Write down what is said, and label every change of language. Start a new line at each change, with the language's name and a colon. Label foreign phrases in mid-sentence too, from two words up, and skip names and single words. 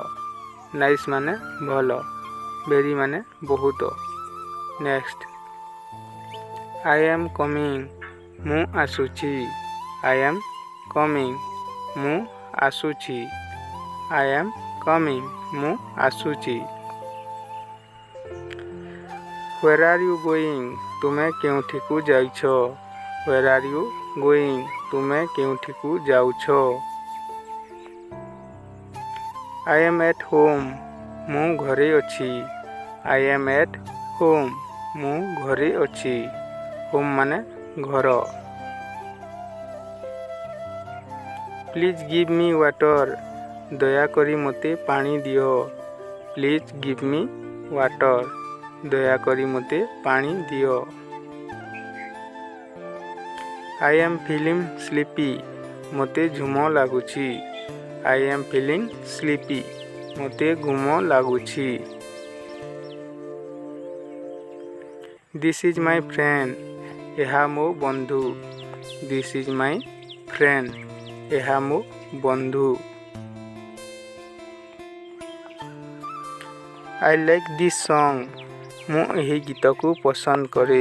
Odia: ନାଇସ୍ ମାନେ ଭଲ। ଭେରି ମାନେ ବହୁତ।
English: Next, I am coming,
Odia: ମୁ ଆସୁଚି।
English: I am coming,
Odia: ମୁ ଆସୁଚି।
English: I am coming,
Odia: ମୁ ଆସୁଚି।
English: Where are you going,
Odia: ତୁମେ କେଉଁଠିକୁ ଯାଇଛ।
English: Where are you going,
Odia: ତୁମେ କେଉଁଠିକୁ ଯାଉଛ।
English: I am at home,
Odia: ମୁ ଘରେ ଅଛି।
English: I am at home,
Odia: ମୁ ଘରେ ଅଛି। ହୋମ୍ ମାନେ ଘର।
English: Please give me water,
Odia: ଦୟା କରି ମତେ ପାଣି ଦିଅ।
English: Please give me water,
Odia: ଦୟା କରି ମତେ ପାଣି ଦିଅ।
English: I am feeling sleepy,
Odia: ମତେ ଝୁମ ଲାଗୁଚି।
English: I am feeling sleepy,
Odia: ମତେ ଘୁମ ଲାଗୁଚି।
English: This is my friend,
Odia: ଏହା ମୋ ବନ୍ଧୁ।
English: This is my friend,
Odia: ଏହା ମୋ ବନ୍ଧୁ।
English: I like this song,
Odia: ମୁଁ ଏହି ଗୀତକୁ ପସନ୍ଦ କରେ।